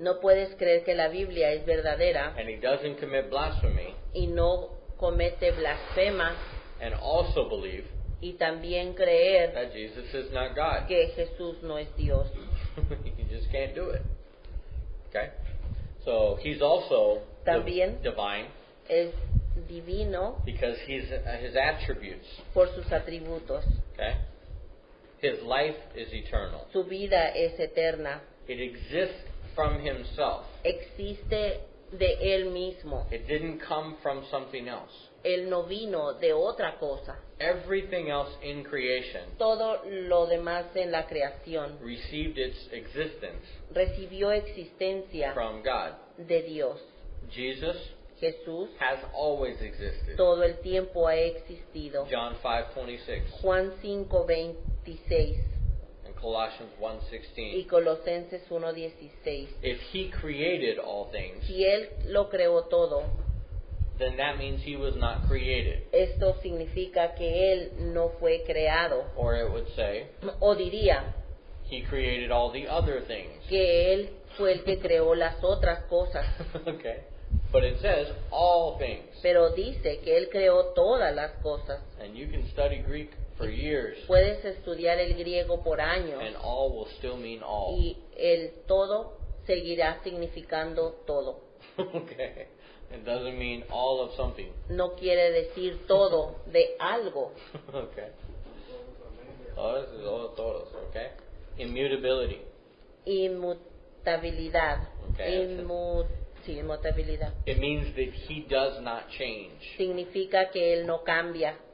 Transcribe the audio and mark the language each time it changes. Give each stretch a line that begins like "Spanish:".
Spanish: No puedes creer que la Biblia es verdadera
English: and he doesn't commit blasphemy,
Spanish: y no comete blasfema,
English: and also believe
Spanish: y también creer
English: that Jesus is not God.
Spanish: que Jesús no es Dios.
English: You just can't do it. Okay? So he's also
Spanish: También
English: divine
Spanish: es divino
English: because he's his attributes.
Spanish: por sus atributos.
English: Okay? His life is eternal.
Spanish: Su vida es eterna.
English: It exists from himself.
Spanish: Existe de Él mismo.
English: It didn't come from something else.
Spanish: Él no vino de otra cosa.
English: Everything else in creation
Spanish: Todo lo demás en la creación
English: received its existence
Spanish: recibió existencia
English: from God.
Spanish: de Dios.
English: Jesus
Spanish: Jesús
English: has always existed.
Spanish: todo el tiempo ha existido.
English: John 5:26
Spanish: Juan 5:26
English: and Colossians
Spanish: y
English: 1:16.
Spanish: Colosenses 1:16.
English: If he created all things,
Spanish: Si Él lo creó todo,
English: then that means he was not created.
Spanish: esto significa que Él no fue creado.
English: Or it would say,
Spanish: O diría
English: he created all the other things.
Spanish: que Él fue el que creó las otras cosas.
English: Okay. But it says all things.
Spanish: Pero dice que Él creó todas las cosas.
English: And you can study Greek for years,
Spanish: Puedes estudiar el griego por años
English: and all will still mean all.
Spanish: y el todo seguirá significando todo.
English: Okay. It doesn't mean all of something.
Spanish: No quiere decir todo de algo.
English: Okay. Oh, this is all
Spanish: todos,
English: okay? Immutability.
Spanish: Inmutabilidad.
English: Okay.
Spanish: Inmutabilidad.
English: It means that he does not change,
Spanish: Significa que Él no cambia